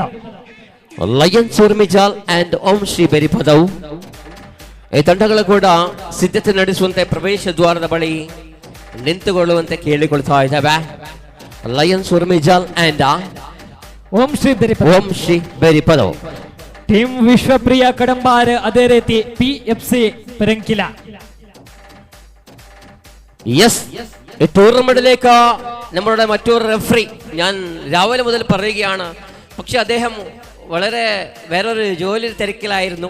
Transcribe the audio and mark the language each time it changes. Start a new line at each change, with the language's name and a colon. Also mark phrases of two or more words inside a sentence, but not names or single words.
Kannada: ಲಯನ್ಸ್ ಉರ್ಮಿಜಾಲ್ ಅಂಡ್ ಓಂ ಶ್ರೀ ಬೆರಿಪದವು ಈ ತಂಡಗಳು ಕೂಡ ಸಿದ್ಧತೆ ನಡೆಸುವಂತೆ ಪ್ರವೇಶ ದ್ವಾರದ ಬಳಿ ನಿಂತುಕೊಳ್ಳುವಂತೆ ಕೇಳಿಕೊಳ್ತಾ ಇದ್ದಾವೆ. ಲಯನ್ಸ್ ಉರ್ಮಿಜಾಲ್ ಅಂಡ್ ಓಂ ಶ್ರೀ ಬೆರಿಪದ. ಓಂ ಶ್ರೀ ಬೆರಿಪದವು
Malayalam: ടീം വിശ്വപ്രിയ കടമ്പാറ് അതേ രീതി PFC പരങ്കില. യെസ് ഈ ടൂർണമെന്റിലേക്ക് നമ്മളുടെ മറ്റൊരു റെഫറി ഞാൻ രാവിലെ മുതൽ പറയുകയാണ്. പക്ഷെ അദ്ദേഹം വളരെ വേറൊരു ജോലി തിരക്കിലായിരുന്നു.